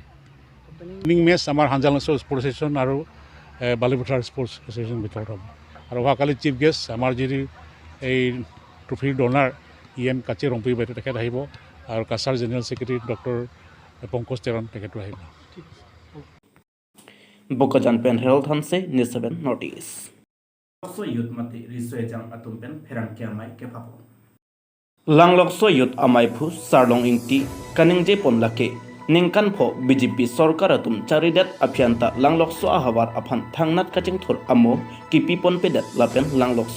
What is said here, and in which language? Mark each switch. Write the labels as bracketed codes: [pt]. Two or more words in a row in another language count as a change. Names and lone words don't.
[en] evening match [as] আমাৰ হাঞ্জালাংছৰ স্পৰ্টছ এছ'চিয়েশ্যন আৰু বালিপথাৰ স্পৰ্টছ এছ'চিয়েশ্যন ভিতৰত হ'ব। আৰু অহাকালি [en] chief guest [as] আমাৰ যি এই ট্ৰফিৰ ডনাৰ EM কাচি ৰম্পী বাইদেউ তেখেত আহিব আৰু কাছাৰ [en] general secretary [as] ডক্টৰ পংকজ তেৰণ তেখেতো আহিব। [mjw] Bokajan Pen Herald Hanse, News 7 Notice. Lokso Youth Mati Riswe Jang Atum Pen Perang Kiamai Kepapo. Lang Lokso Youth Amai Phu Sarlong Ingti Kaningje Ponlake Ningkan Pho BJP Sorkar Atum Charidat Aphyanta Lang Lokso Ahawar Aphan Thangnat Kaching Thor Amo Kipi Pon Pedat Lapen Lang Lokso